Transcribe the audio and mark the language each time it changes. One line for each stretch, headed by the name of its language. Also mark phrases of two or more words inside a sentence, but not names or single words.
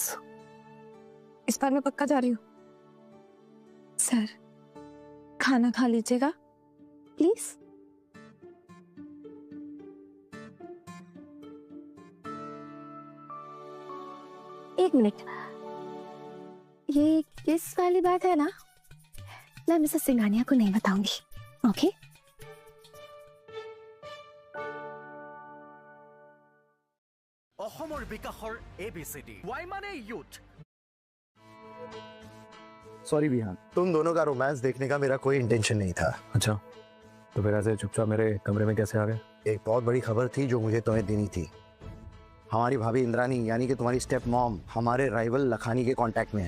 Hindi: इस बार मैं पक्का जा रही हूँ। सर, खाना खा लीजिएगा प्लीज। एक मिनट, ये किस वाली बात है ना, मैं मिसेस सिंघानिया को नहीं बताऊंगी, ओके?
Assamese: অসমৰ বিকাশৰ ABCD Y মানে youth।
Hindi: सॉरी विहान, तुम दोनों का रोमांस देखने का मेरा कोई इंटेंशन नहीं था। अच्छा, तो फिर ऐसे चुपचाप मेरे कमरे में कैसे आ गए? एक बहुत बड़ी खबर थी जो मुझे तुम्हें देनी थी। हमारी भाभी इंद्रानी यानी कि तुम्हारी स्टेप मॉम हमारे राइवल लखानी के कांटेक्ट में है।